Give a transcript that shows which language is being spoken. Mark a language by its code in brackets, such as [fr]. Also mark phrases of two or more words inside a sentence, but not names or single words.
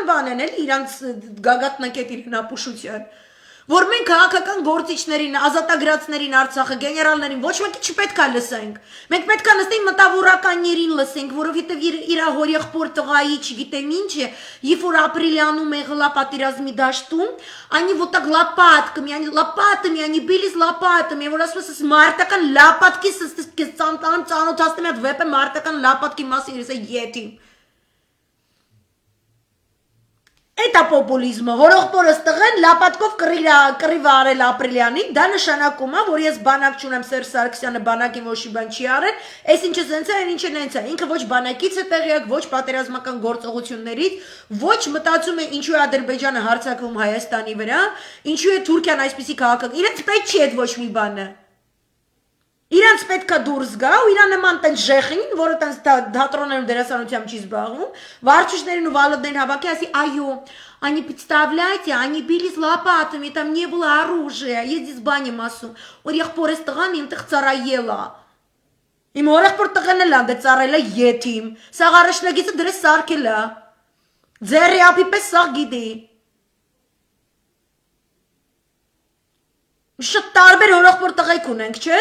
[hy] բան են էլ իրանց գագաթնակետ իրեն ապուշության որ մենք քաղաքական գործիչներին, ազատագրածներին, Արցախը, գեներալներին ոչ մեկի չպետք է լսենք։ Մենք պետք է լսենք մտավորականներին լսենք, որովհետև իր հորեղբոր տղայի, չգիտեմ ինչ է, երբ որ ապրիլյանում եղել պատերազմի դաշտում, [ru] они вот так лопатками, они лопатами, они бились лопатами, [hy] որ ասում ես մարտական լապատկի ծանոթացնում եմ վեպը մարտական լապատկի մասին, ես եթի Էտա պոպուլիզմը, հորողբորս տղեն լապատկով կռիվ արել ապրիլյանին, դա նշանակում է, որ ես բանակ չունեմ Սերժ Սարգսյանը բանակին ոչի բան չի արել, այս ինչը զենց է, ինչը նենց է, ինքը ոչ բանակից է տեղյակ, ոչ պատերազմական գործողություններից, ոչ մտածում է ինչու է Ադրբեջանը հարձակվում Հայաստանի վրա, ինչու է Թուրքիան այսպիսի քաղաքական, իրենց պետք չի այդ ոչ մի բանը։ Իրանց պետք է դուրս գա ու իրան նման տենց ժեխին, որը տենց թատրոններում դերասանությամբ չի զբաղվում, վարչություններին ու վալոդներին հավաքի, ասի, այո, [ru] они, представляете, они бились лопатами, там не было оружия, [hy] ես դից բան եմ ասում, որ եղբորս տղան ինտեղ ծառայելա, իմ հորեղբոր տղեն էլ անդե ծառայելա եթիմ, սաղ առաջնագիծը դրես սարքելա, ձերի ապի պես սաղ գիտի, շատ տարբեր հորեղբոր տղայք ունենք, չէ?